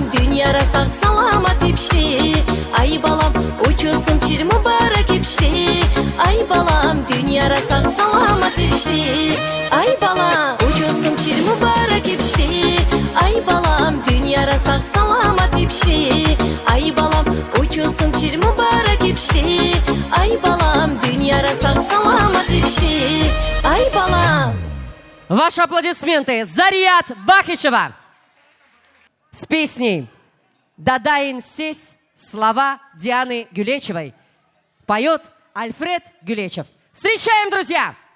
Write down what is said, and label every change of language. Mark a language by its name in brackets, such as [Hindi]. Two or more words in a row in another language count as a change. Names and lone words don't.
[Kumyk] dünyara sağ salamat ipşi Ay balam uçusun çir mübarek ipşi Ay balam dünyara sağ salamat ipşi Ay balam uçusun çir mübarek ipşi Ay balam dünyara sağ salamat ipşi Ay balam uçusun çir mübarek ipşi Ay balam dünyara sağ salamat ipşi Ay balam. [Russian] Ваши аплодисменты. Зарият Бахишева с песней «Дадаин сесь» слова Дианы Гюлечевой. Поет Альфред Гюлечев. Встречаем, друзья!